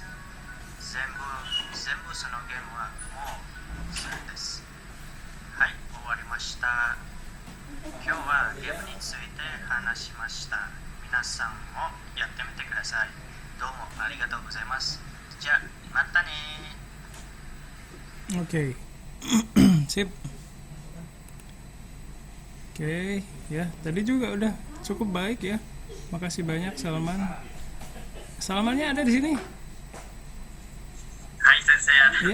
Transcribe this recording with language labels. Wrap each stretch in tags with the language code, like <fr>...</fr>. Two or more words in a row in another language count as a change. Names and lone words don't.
<ja>全部そのゲームはもうするんです。はい、終わりました。今日はゲームについて話しました。皆さんもやってみてください。どうもありがとうございます。じゃあまたね。</ja> <id>Oke. Sip. Oke, ya. Tadi juga udah cukup baik ya. Makasih banyak Salman. Salmannya ada di sini. Hai sensei.</id>